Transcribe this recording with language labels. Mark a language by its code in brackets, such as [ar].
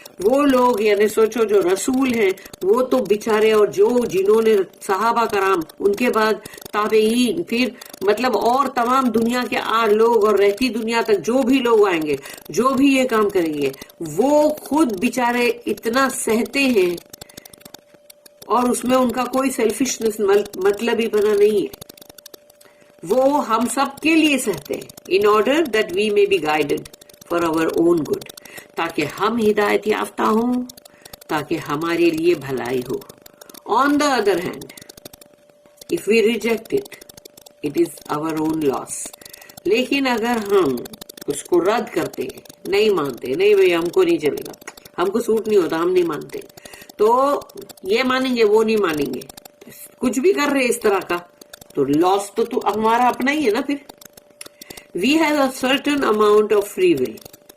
[ur] وہ لوگ یعنی سوچو جو رسول ہیں وہ تو بیچارے, اور جنہوں نے صحابہ کرام, ان کے بعد تابعین, پھر مطلب اور تمام دنیا کے لوگ, اور رہتی دنیا تک جو بھی لوگ آئیں گے, جو بھی یہ کام کریں گے, وہ خود بیچارے اتنا سہتے ہیں, اور اس میں ان کا کوئی سیلفشنس مطلب ہی بنا نہیں ہے. وہ ہم سب کے لیے سہتے ہیں, [en] in order that we may be guided for our own good, [ur] تاکہ ہم ہدایت یافتہ ہوں, تاکہ ہمارے لیے بھلائی ہو. [en] On the other hand, if we reject it, it is our own loss. [ur] لیکن اگر ہم اس کو رد کرتے, نہیں مانتے, نہیں بھئی ہم کو نہیں چلے گا, ہم کو سوٹ نہیں ہوتا, ہم نہیں مانتے, تو یہ مانیں گے وہ نہیں مانیں گے, کچھ بھی کر رہے اس طرح کا, تو لاس تو ہمارا اپنا ہی ہے نا. پھر [en] we have a certain amount of free will.